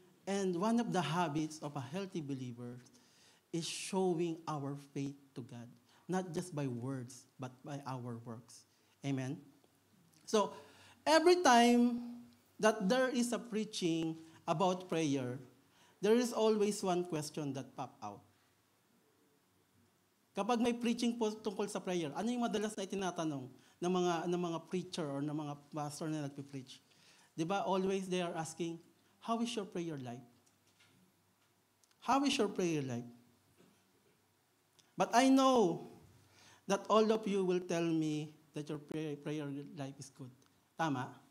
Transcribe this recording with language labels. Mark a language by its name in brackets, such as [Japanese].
[English] And one of the habits of a healthy believer is showing our faith to God. Not just by words, but by our works. Amen? So, every time that there is a preaching about prayer, there is always one question that pop out. [Filipino] Kapag may preaching po tungkol sa prayer, ano yung madalas na itinatanong ng mga preacher or ng mga pastor na nagpipreach? Di ba, [English] always they are asking, how is your prayer life? How is your prayer life? But I know that all of you will tell me that your prayer life is good. [Filipino] Tama?